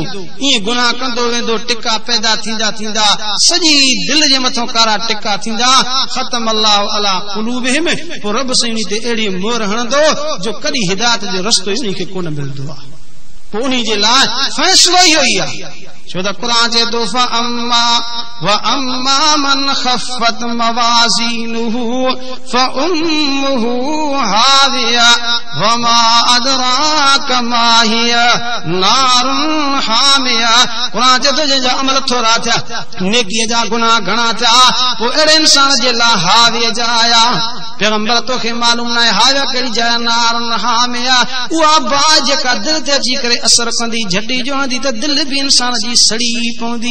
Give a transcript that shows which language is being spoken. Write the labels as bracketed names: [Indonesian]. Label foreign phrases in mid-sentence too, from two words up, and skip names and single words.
[Sindhi] ईअं गुनाह कंदो वेंदो टिका पैदा थींदा थींदा सॼी दिल जे मथां कारा टिका थींदा। [Arabic] خَتَمَ اللَّهُ عَلَىٰ قُلُوبِهِمْ [Sindhi] पोइ रब साईं ते अहिड़ी मोहर हणंदो जो कॾहिं हिदायत जो रस्तो उन खे कोन मिलंदो आहे। उन्हीं जे लाइ फैसलो ई हुई आहे छो त क़ुरान चए थो [Arabic] أَمَّا مَنْ خَفَّتْ مَوَازِينُهُ فَأُمُّهُ هَاوِيَةٌ وَمَا أَدْرَاكَ مَا هِيَهْ نَارٌ حَامِيَةٌ. [Sindhi] क़ुरान चए थो जंहिंजा अमल थोरा थिया नेकीअ जा गुनाह घणा थिया पोइ अहिड़े इंसान जे लाइ हाविया जा आया। पैगंबर तोखे मालूम न आहे हाविया कहिड़ी जाइ [Arabic] نَارٌ حَامِيَةٌ [Sindhi] उहा बाहि जेका दिलि ते अची करे असर कंदी झटी जोड़ंदी त दिलि बि इंसान जी सड़ी पवंदी।